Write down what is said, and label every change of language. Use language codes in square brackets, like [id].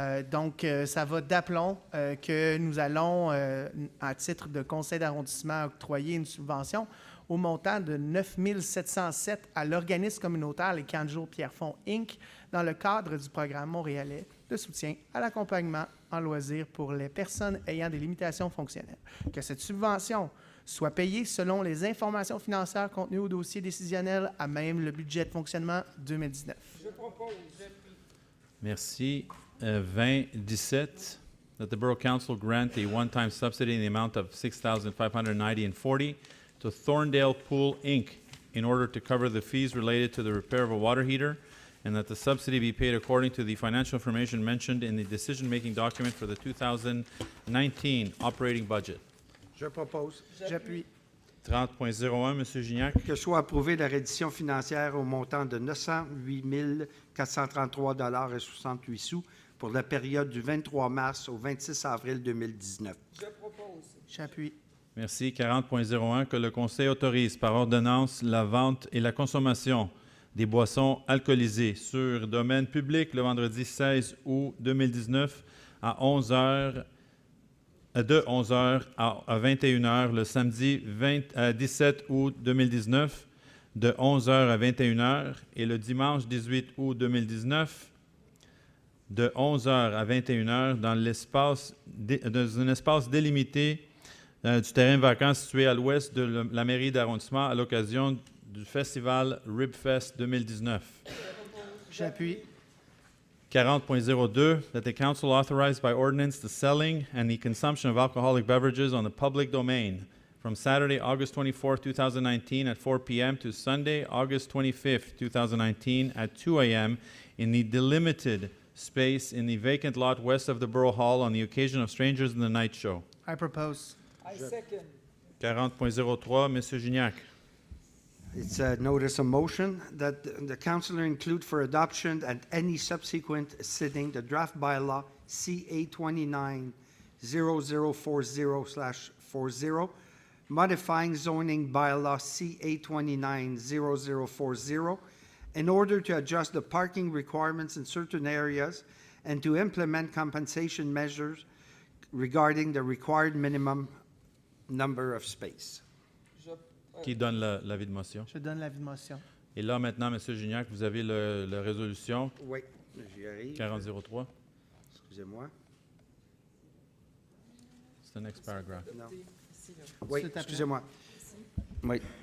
[fr] Donc, ça va d'aplomb que nous allons, à titre de conseil d'arrondissement, octroyer une subvention au montant de 9 707 à l'organisme communautaire Les Camps de jour Pierrefonds, Inc., dans le cadre du programme montréalais de soutien à l'accompagnement en loisirs pour les personnes ayant des limitations fonctionnelles. Que cette subvention soit payée selon les informations financières contenues au dossier décisionnel à même le budget de fonctionnement 2019. Je propose. Merci. [en] 2017, that the Borough Council grant a one-time subsidy in the amount of $6,590.40 to Thorndale Pool, Inc. in order to cover the fees related to the repair of a water heater, and that the subsidy be paid according to the financial information mentioned in the decision-making document for the 2019 operating budget. [fr] Je propose. J'appuie. 30.01, M. Gignac. Que soit approuvée la reddition financière au montant de 908 433,68 $ pour la période du 23 mars au 26 avril 2019. Je propose. J'appuie. Merci. 40.01, que le Conseil autorise par ordonnance la vente et la consommation des boissons alcoolisées sur domaine public le vendredi 16 août 2019 à 11h, de 11h à 21h, le samedi 17 août 2019 de 11h à 21h et le dimanche 18 août 2019 de 11h à 21h dans un espace délimité du terrain vacant situé à l'ouest de la mairie d'arrondissement à l'occasion du festival Ribfest 2019. J'appuie. [en] 40.02, that the council authorize by ordinance the selling and the consumption of alcoholic beverages on the public domain from Saturday, August 24, 2019 at 4 p.m. to Sunday, August 25, 2019 at 2 a.m. in the delimited space in the vacant lot west of the Borough Hall on the occasion of Strangers in the Night Show. I propose. I second. [fr] 40.03, Monsieur Gignac. [en] It's a notice of motion that the councilor include for adoption at any subsequent sitting the draft bylaw CA 290040/40, modifying zoning bylaw CA 290040 in order to adjust the parking requirements in certain areas and to implement compensation measures regarding the required minimum number of space. [fr] Qui donne l'avis de motion? Je donne l'avis de motion. Et là, maintenant, M. Gignac, vous avez la résolution. Oui, j'y arrive. 4003. Excusez-moi. C'est [en] the next paragraph. [fr] Non. Oui, excusez-moi. Oui.